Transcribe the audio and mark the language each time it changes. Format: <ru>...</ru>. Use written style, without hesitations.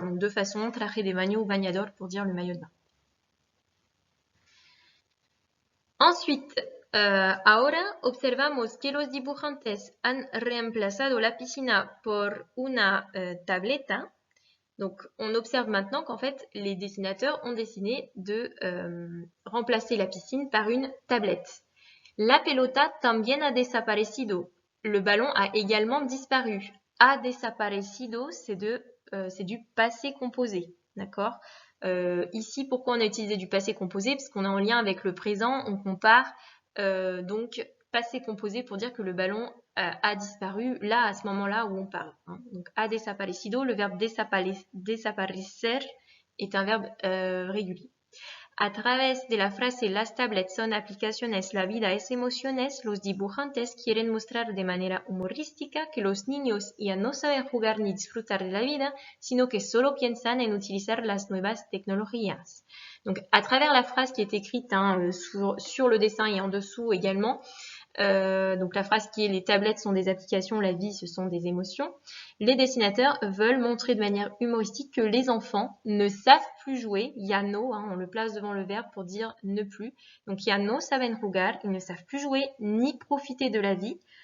<fr>Donc de façon,</fr> <es>traje de baño</es> <fr>ou bañador pour dire le maillot de bain. Ensuite,</fr> <es>ahora observamos que los dibujantes han reemplazado la piscina por una tableta.</es> <fr>Donc, on observe maintenant qu'en fait, les dessinateurs ont décidé de remplacer la piscine par une tablette.</fr> <es>La pelota también ha desaparecido.</es> <fr>Le ballon a également disparu.</fr> <es>Ha desaparecido,</es> <fr>c'est du passé composé. D'accord ? Ici, pourquoi on a utilisé du passé composé? Parce qu'on est en lien avec le présent, on compare donc passé composé pour dire que le ballon a disparu là à ce moment-là où on parle. Hein. Donc</fr> <es>ha desaparecido,</es> <fr>le verbe desaparecer est un verbe régulier.</fr> <es>A través de la frase las tablets son aplicaciones la vida es emociones, los dibujantes quieren mostrar de manera humorística que los niños ya no saben jugar ni disfrutar de la vida, sino que solo piensan en utilizar las nuevas tecnologías.</es> <fr>Donc, à travers la phrase qui est écrite sur le dessin et en dessous également, donc la phrase qui est les tablettes sont des applications, la vie ce sont des émotions. Les dessinateurs veulent montrer de manière humoristique que les enfants ne savent plus jouer. Ya no, on le place devant le verbe pour dire ne plus. Donc</fr> <es>ya no saben jugar,</es> <fr>ils ne savent plus jouer ni profiter de la vie.</fr>